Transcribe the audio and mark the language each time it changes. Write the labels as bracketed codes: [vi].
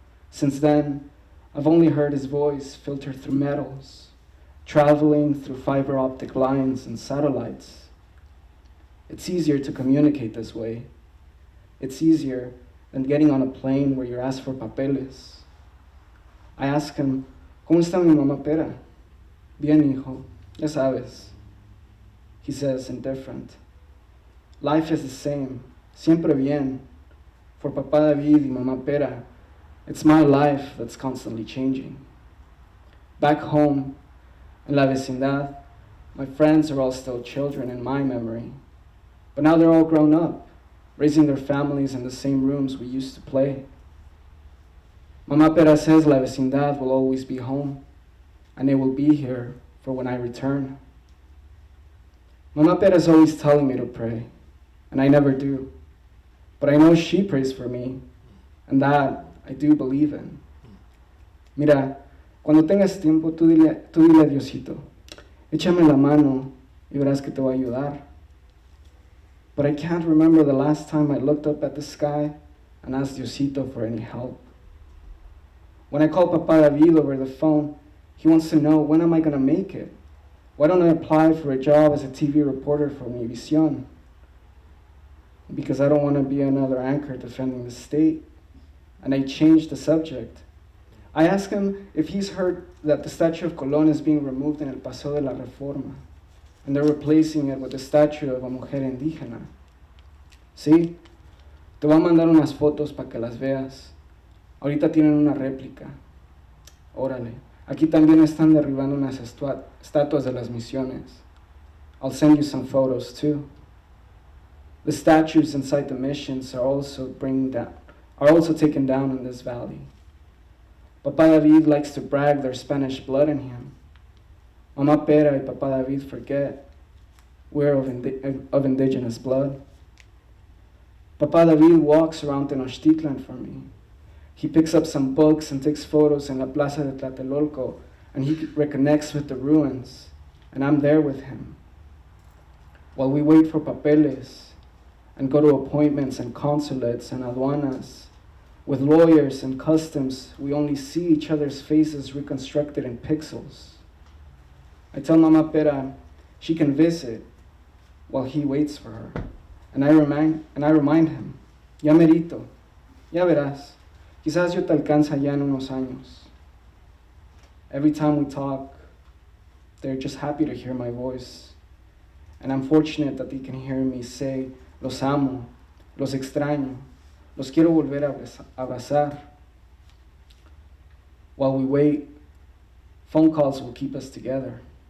[en] Since then, I've only heard his voice filter through metals, traveling through fiber optic lines and satellites. It's easier to communicate this way. It's easier than getting on a plane where you're asked for papeles. I ask him, [es] ¿Cómo está mi mamá pera? Bien, hijo, ya sabes. [en] He says, indifferent. Life is the same, [es] siempre bien. [en] For Papa David y Mamá Pera, it's my life that's constantly changing. Back home, in La Vecindad, my friends are all still children in my memory. But now they're all grown up, raising their families in the same rooms we used to play. Mamá Pera says La Vecindad will always be home, and it will be here for when I return. Mamá Pera is always telling me to pray, and I never do. But I know she prays for me, and that I do believe in. [es] Mira, cuando tengas tiempo, tú dile a Diosito, échame la mano y verás que te va a ayudar. [en] But I can't remember the last time I looked up at the sky and asked Diosito for any help. When I call Papa David over the phone, he wants to know, when am I going to make it? Why don't I apply for a job as a TV reporter for Univision? Because I don't want to be another anchor defending the state. And I changed the subject. I asked him if he's heard that the statue of Colón is being removed in El Paso de la Reforma, and they're replacing it with the statue of a [es] mujer indígena. Sí, te voy a mandar unas fotos para que las veas. Ahorita tienen una réplica. Órale. Aquí también están derribando unas estatuas de las misiones. [en] I'll send you some photos too. The statues inside the missions are also taken down in this valley. Papa David likes to brag there's Spanish blood in him. Mama Pera y Papa David forget we're of indigenous blood. Papa David walks around Tenochtitlan for me. He picks up some books and takes photos in La Plaza de Tlatelolco, and he reconnects with the ruins, and I'm there with him. While we wait for papeles and go to appointments and consulates and aduanas, with lawyers and customs, we only see each other's faces reconstructed in pixels. I tell Mama Pera she can visit while he waits for her. And I remind him, [es] ya merito, ya verás, quizás yo te alcanza ya en unos años. [en] Every time we talk, they're just happy to hear my voice. And I'm fortunate that they can hear me say, [es] los amo, los extraño, los quiero volver a abrazar. [en] While we wait, phone calls will keep us together.